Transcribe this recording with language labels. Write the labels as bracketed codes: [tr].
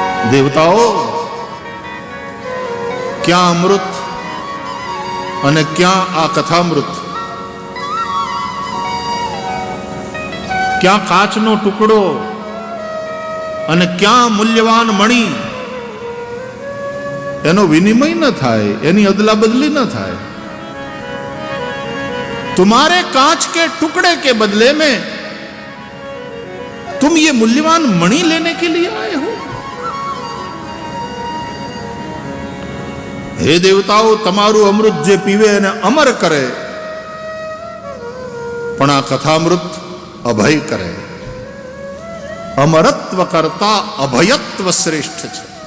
[gu] દેવતાઓ, ક્યાં અમૃત અને ક્યાં આ કથામૃત? ક્યાં કાચનો ટુકડો અને ક્યાં મૂલ્યવાન મણિ? એનો વિનિમય ન થાય, એની અદલા બદલી ન થાય. [hi] तुम्हारे कांच के टुकड़े के बदले में तुम ये मूल्यवान मणि लेने के लिए आए हो? हे देवताओं, [gu] તમારું અમૃત જે પીવે એને અમર કરે, પણ આ કથામૃત અભય કરે. અમરત્વ કરતા અભયત્વ શ્રેષ્ઠ છે.